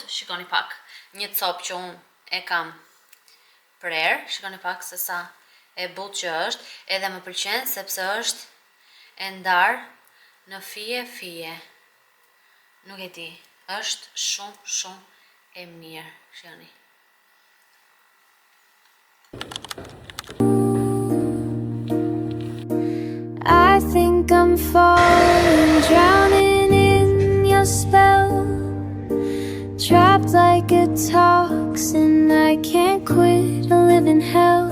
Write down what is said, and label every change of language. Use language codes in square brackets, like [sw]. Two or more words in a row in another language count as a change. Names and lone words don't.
[sq] Shikoni pak, një copë që unë e kam prerë, shikoni pak se sa e butë që është, edhe më pëlqen sepse është e ndarë në fije. Nuk e di, është shumë e mirë, shikoni. [en] I think I'm falling, drowning in your spell, trapped like a toxin, I can't quit, I live in hell.